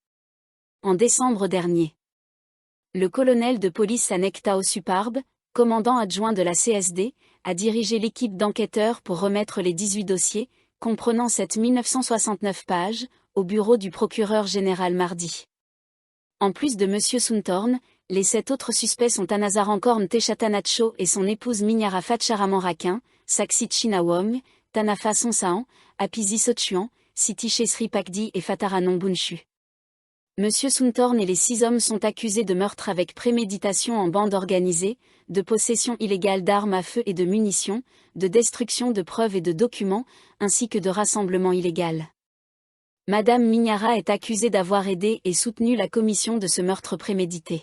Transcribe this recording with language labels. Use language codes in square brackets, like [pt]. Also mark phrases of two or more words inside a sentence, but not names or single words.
[fr] En décembre dernier, le colonel de police Anek Tao Suparb, commandant adjoint de la CSD, a dirigé l'équipe d'enquêteurs pour remettre les 18 dossiers, comprenant 7969 pages, au bureau du procureur général mardi. En plus de M. Suntorn, les 7 autres suspects sont Anasarankorn Techatanacho et son épouse Minyara Fatcharaman-Rakin, Saksit Shinawong, Tanafa Sonsaan, Apisi Sochuan, Siti Chesri Pakdi et Fataranon Bunshu. M. Suntorn et les 6 hommes sont accusés de meurtre avec préméditation en bande organisée, de possession illégale d'armes à feu et de munitions, de destruction de preuves et de documents, ainsi que de rassemblement illégal. Madame Minyara est accusée d'avoir aidé et soutenu la commission de ce meurtre prémédité.